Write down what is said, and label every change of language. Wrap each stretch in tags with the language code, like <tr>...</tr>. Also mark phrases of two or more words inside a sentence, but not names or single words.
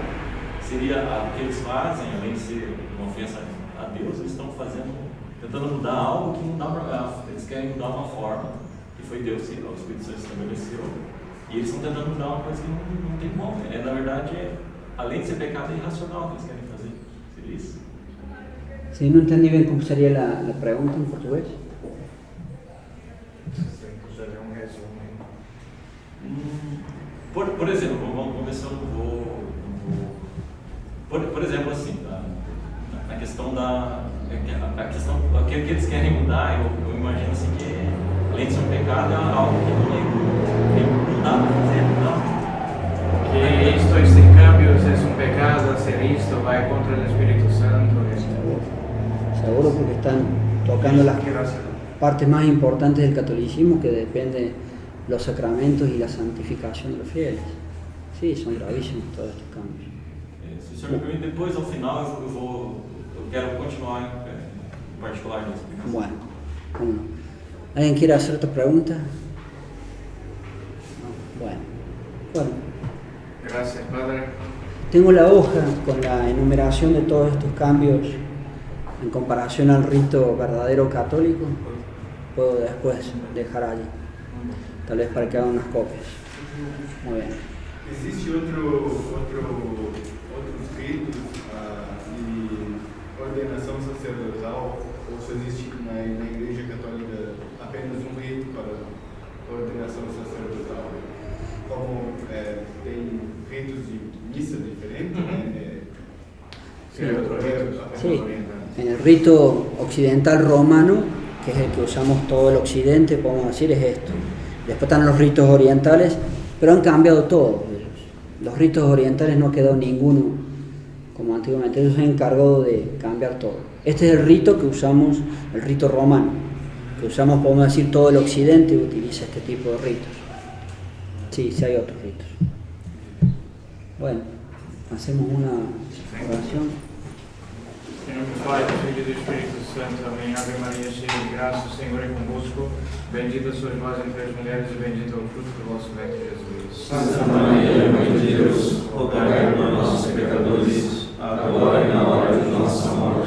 <pt>Seria o que eles fazem, além de ser uma ofensa a Deus, eles estão tentando mudar algo que não dá para. Eles querem mudar uma forma que foi Deus, o Espírito Santo estabeleceu, e eles estão tentando mudar uma coisa que não tem como. Na verdade, além de ser pecado, é irracional que eles querem fazer. Seria isso?</pt> <es>Sí, no entendí bien cómo sería la pregunta en portugués.</es> <pt>Por exemplo, vamos ver se eu não vou. Por exemplo, assim, a questão o que eles querem mudar, eu imagino assim que, além de ser um pecado, é algo que não dá para fazer, não.</pt> <es>Que estos cambios es un pecado, hacer esto va contra el Espíritu Santo. Seguro, porque están tocando las partes más importantes del catolicismo, que depende los sacramentos y la santificación de los fieles. Sí, son gravísimos todos estos cambios.</es> <pt>Se o senhor me permite, depois, ao final, eu quero continuar em particular na explicação.</pt> <es>Bueno, ¿cómo no? ¿Alguien quiere hacer otra pregunta? No. Bueno. Gracias, Padre. Tengo la hoja con la enumeración de todos estos cambios en comparación al rito verdadero católico. Puedo después dejar allí, tal vez para que hagan unas copias. Muy bien.</es> <pt>Existe outros ritos de ordenação sacerdotal, ou se existe na Igreja Católica apenas um rito para ordenação sacerdotal? Como tem ritos de misa diferentes,</pt> <es>Sí, en el rito occidental romano, que es el que usamos todo el occidente, podemos decir, es esto. Después están los ritos orientales, pero han cambiado todo. Los ritos orientales no quedó ninguno como antiguamente, ellos se han encargado de cambiar todo. Este es el rito que usamos, el rito romano. que usamos, podemos decir, todo el occidente utiliza este tipo de ritos. Sí, sí hay otros ritos. Bueno, hacemos una oración.</es> <pt>Em nome do Pai, do Filho e do Espírito Santo. Amém. Ave Maria, cheia de graça, o Senhor é convosco. Bendita sois vós entre as mulheres e bendito é o fruto do vosso ventre, Jesus. Santa Maria, Mãe de Deus, rogai por nós, pecadores, agora e na hora de nossa morte.</pt>